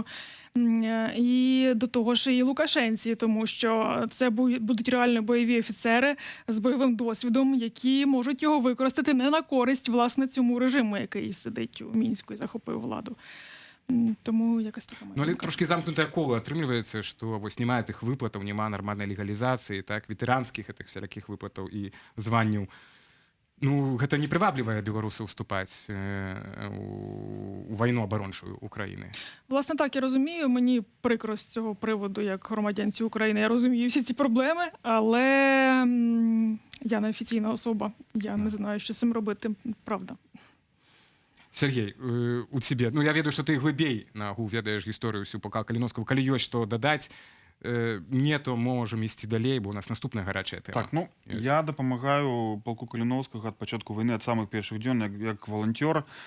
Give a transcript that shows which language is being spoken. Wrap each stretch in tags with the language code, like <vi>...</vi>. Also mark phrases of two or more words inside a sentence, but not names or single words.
<uk>І до того ж і лукашенці, тому що це будуть реально бойові офіцери з бойовим досвідом, які можуть його використати не на користь, власне, цьому режиму, який сидить у Мінську і захопив владу. Тому якось така моя.</uk> <be>Ну, але трошки замкнутае коло атрымліваецца, што вось няма тых выплатаў, няма нармальнай легалізацыі, так, ветэранскіх гэтых всялякіх выплатаў і званняў. Ну, гэта не прываблівае беларусаў вступаць у вайну абарончую України.</be> <uk>Власне, так, я розумію. Мені прикро з цього приводу, як громадянці України. Я розумію всі ці проблеми, але я не офіційна особа. Я не знаю, що з цим робити, правда.</uk> <be>Сергей, у цябе, ну, я ведаю, што ты глыбей нагу ведаеш гісторыю ўсю полка Каліновскага. Калі ёсць што дадаць, не, то можем ісці далей, бо у нас наступная гарячая тэма. Так, ну, я дапамагаю полку Каліновскага ад пачатку вайны, ад самых першых дзён, як валанцёр.</be>